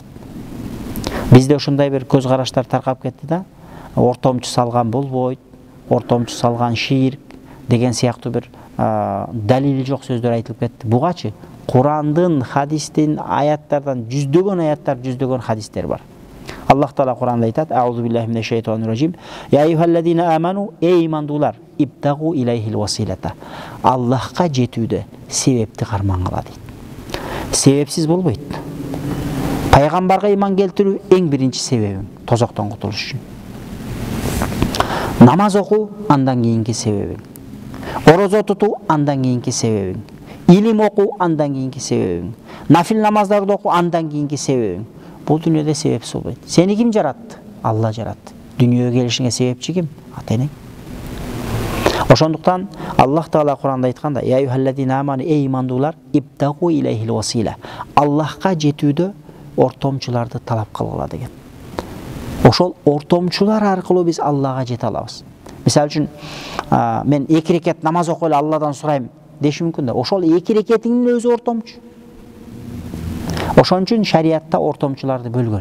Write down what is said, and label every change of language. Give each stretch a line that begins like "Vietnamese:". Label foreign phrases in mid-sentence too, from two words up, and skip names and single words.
Kyrgyz: Бизде ушундай бир көз караштар таркап кетти да, ортомчу салган болбойт, ортомчу салган ширк деген сыяктуу бир далили жок сөздөр айтылып кетти. Бугачы Курандын, хадистин, аяттардан жүздөгөн хадистер бар. Аллах Таала Куранда айтат:
Arabic: "أعوذ بالله من الشيطان الرجيم. يا أيها الذين آمنوا,
Kyrgyz: эй имандуулар,
Arabic: ابتغوا إليه الوسيلة."
Kyrgyz: Аллахка жетүүдө себепти кармаңыла дейт. Себепсиз болбойт. Пайгамбарга иман келтирүү эң биринчи себебиң, тозоктон кутулуш үчүн. Намаз окуу андан кийинки себебиң. Орозо тутуу андан кийинки себебиң. Илим окуу андан кийинки себебиң. Нафил намаздарды окуу андан кийинки себебиң. Бул дүйнөдө себепсиз болбойт. Сени ким жаратты? Алла жаратты. Дүйнөгө келишиңе себепчи ким? Ата-энең. Ошондуктан Аллах Таала Куранда айтканда:
Arabic: "يا أيها الذين آمنوا,
Kyrgyz: эй имандуулар,
Arabic: ابتغوا إليه الوسيلة."
Kyrgyz: Аллахка жетүүдө ортомчуларды талап кылгыла деген. Ошол ортомчулар аркылуу биз Аллага жете алабыз. Мисалы үчүн, мен 2 рекет намаз окуп эле Алладан сурайм деши мүмкүн да. Ошол 2 рекетиңдин өзү ортомчу. Ошон үчүн шариатта ортомчуларды бөлгөн.